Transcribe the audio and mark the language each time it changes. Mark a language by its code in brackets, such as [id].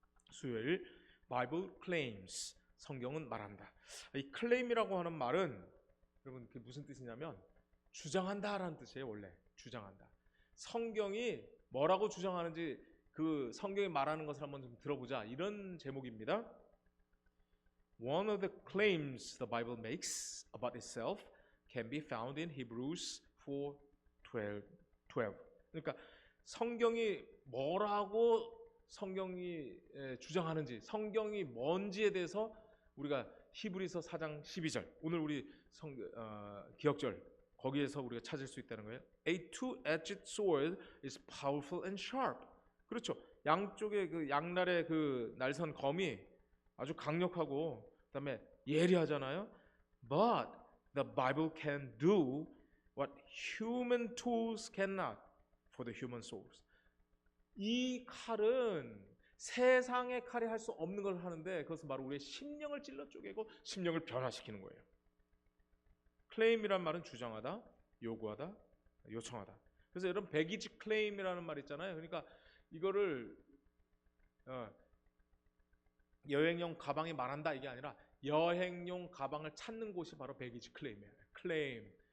[ko] 수요일 Bible claims, 성경은 말한다. 이 claim이라고 하는 말은 여러분 그게 무슨 뜻이냐면 주장한다라는 뜻이에요. 원래 주장한다. 성경이 뭐라고 주장하는지 그 성경이 말하는 것을 한번 좀 들어보자, 이런 제목입니다. [en] One of the claims the Bible makes about itself can be found in Hebrews 4:12. [ko] 그러니까 성경이 뭐라고 성경이 주장하는지, 성경이 뭔지에 대해서 우리가 히브리서 4장 12절, 오늘 우리 기억절 거기에서 우리가 찾을 수 있다는 거예요. [en] A two-edged sword is powerful and sharp. [ko] 그렇죠. 양쪽에 그 양날의 그 날선 검이 아주 강력하고 그다음에 예리하잖아요. [en] But the Bible can do what human tools cannot for the human souls. [ko] 이 칼은 세상의 칼이 할 수 없는 걸 하는데 그것은 바로 우리의 심령을 찔러 쪼개고 심령을 변화시키는 거예요. 클레임이란 말은 주장하다, 요구하다, 요청하다. 그래서 여러분 배기지 클레임이라는 말 있잖아요. 그러니까 이거를 여행용 가방이 말한다 이게 아니라 여행용 가방을 찾는 곳이 바로 배기지 클레임이에요. 클레임.